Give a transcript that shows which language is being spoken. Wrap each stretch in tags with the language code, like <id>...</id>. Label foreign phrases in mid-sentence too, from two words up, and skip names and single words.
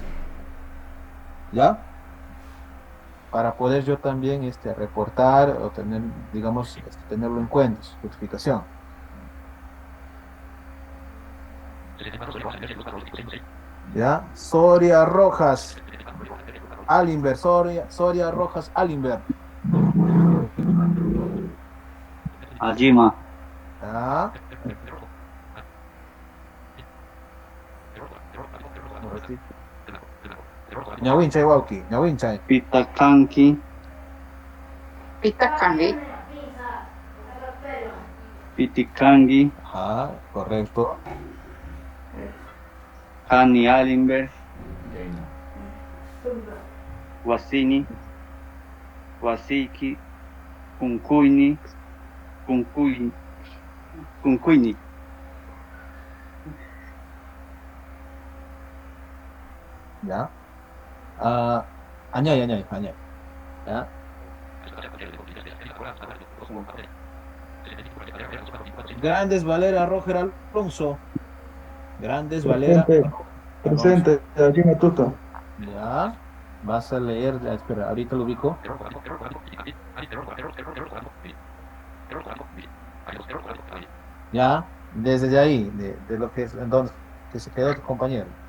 <es>¿Ya? Para poder yo también reportar o tener, digamos, tenerlo en cuenta, su explicación. ¿Ya? Soria Rojas, Alimber, Soria Rojas, Alimber.</es> <qu>Ajima.</qu> <es>¿Ya?</es> <qu>Ñawinchay Wauki, Ñawinchay. Pitakanki. Pitakangi. Pitikangi.</qu> <es>Ajá, correcto.</es> <qu>Hani Alimber. Wasini. Wasiki. Kunkuini. Kunkuini.</qu> <es>¿Ya?</es> <qu>Añay. ¿Ya?</qu> <es>Grandes Valera Roger Alonso. Grandes Valera. Presente, aquí me tuta. Ya. Vas a leer, espera, ahorita lo ubico. Ya, desde ahí, de lo que es, en donde que se quedó tu compañero.</es>